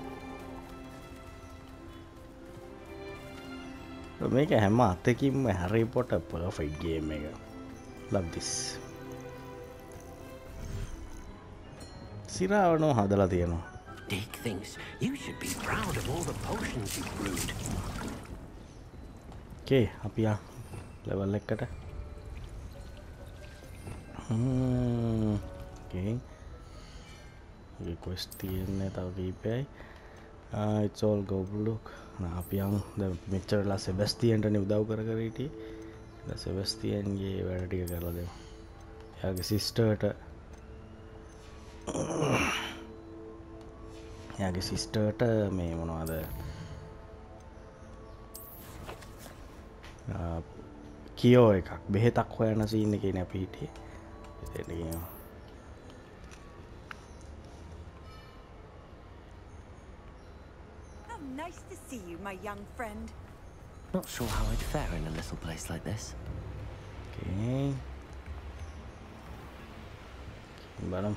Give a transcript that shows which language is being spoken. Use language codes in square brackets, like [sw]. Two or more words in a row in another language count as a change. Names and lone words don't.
[si] මේක හැම අතකින්ම හැරි පොටර් [en] perfect game [si] එක. [en] Love this. [si] සිරාවනෝ හදලා තියෙනවා. [en] Dick thinks you should be proud of all the potions you brewed. [si] Okay, අපි ආ level එකකට. [en] Okay. [si] Request තියෙන්නේ තව කීපයයි. [en] It's all go look. [si] අපි යමු. දැන් මෙච්චරලා සෙබස්ටියන්ටනේ උදව් කර හිටියේ. දැන් සෙබස්ටියන්ගේ වැඩ ටික කරලා දෙමු. එයාගේ සිස්ටර්ට මේ මොනවද? කියෝ එකක් බෙහෙතක් හොයන සීන් එකේ නේ අපි හිටියේ. [en] How nice to see you, my young friend. Not sure how I'd fare in a little place like this. Okay. Bottom.